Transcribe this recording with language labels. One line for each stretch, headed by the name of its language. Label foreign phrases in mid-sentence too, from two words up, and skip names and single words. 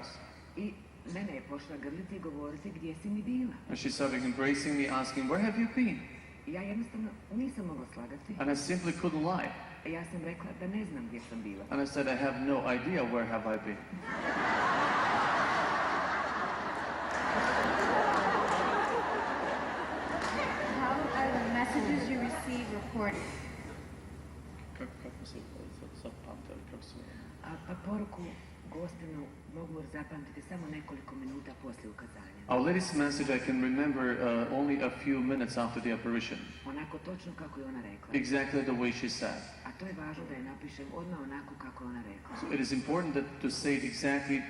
Croatian: I mene je pošla grliti i govoriti gdje si mi bila.
English: And she started embracing me, asking, where have you been?
Croatian: I ja jednostavno nisam mogla slagati.
English: And I simply couldn't lie.
Croatian: Ja sam rekla da ne znam gdje sam bila.
English: And I said, I have no idea where have I been. How are the messages you receive recorded?
Croatian: Pa poruku gostinu mogu zapamtiti samo nekoliko minuta poslije ukazanja.
English: Our latest message I can remember only a few minutes after the apparition.
Croatian: Onako točno kako je ona rekla.
English: Exactly the way she said.
Croatian: A to je važno da je napišem odmah onako kako je ona rekla.
English: So it is important to say it exactly